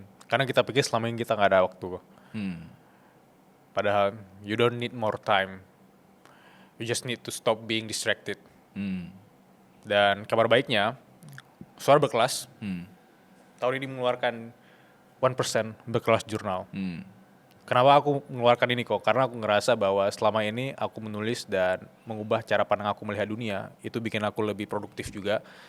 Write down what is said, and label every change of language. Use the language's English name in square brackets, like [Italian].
[Indonesian] Karena kita pikir selama ini kita gak ada waktu. Padahal [English] you don't need more time. You just need to stop being distracted. [Indonesian] Dan kabar baiknya, Suara Berkelas tahun ini mengeluarkan 1% Berkelas Jurnal. Kenapa aku mengeluarkan ini kok? Karena aku ngerasa bahwa selama ini aku menulis dan mengubah cara pandang aku melihat dunia, itu bikin aku lebih produktif juga.